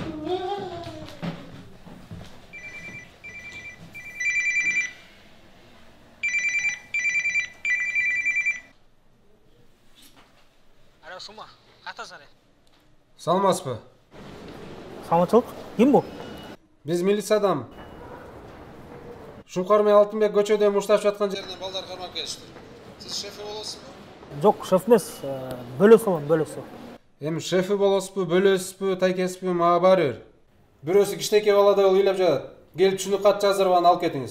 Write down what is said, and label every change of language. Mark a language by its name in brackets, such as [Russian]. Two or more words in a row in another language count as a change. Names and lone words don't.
[Kyrgyz] Сума, катасың? Саламатсызбы? Саламатчылык. Ким бул? Биз милициядан. Шуңкар менен Алтынбек көчөдө мушташып жаткан жеринен балдар кармап келишти. Сиз шефи болосузбу? [Kazakh] Жоқ, шеф емес, бөлесі болам, бөлесі. [Kyrgyz] Эми шефи болосузбу, бөлөсүзбү, тайкесизби, мага баары бир. Бирөөсү кичинекей баладай болуп ыйлап жатат. Келип түшүнүк кат жаздырып аны алып кетиңиз.